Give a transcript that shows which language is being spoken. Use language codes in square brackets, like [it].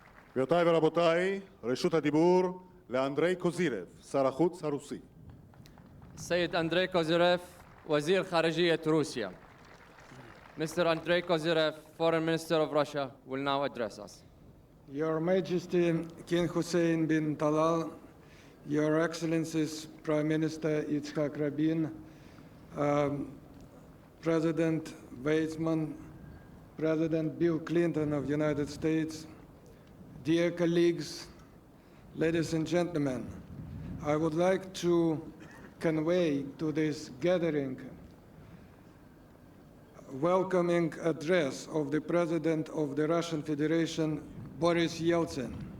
[he] גבירותיי ורבותיי, רשות הדיבור לאנדרי קוזירב, שר החוץ הרוסי. [ar] السيد أندري كوزيريف وزير خارجية روسيا. [en] Mr. Andrei Kozyrev, Foreign Minister of Russia, will now address us. Your Majesty King Hussein bin Talal, Your Excellencies Prime Minister Yitzhak Rabin, President Weizmann, President Bill Clinton of the United States, dear colleagues, ladies and gentlemen, I would like to convey to this gathering welcoming address of the President of the Russian Federation, Boris Yeltsin.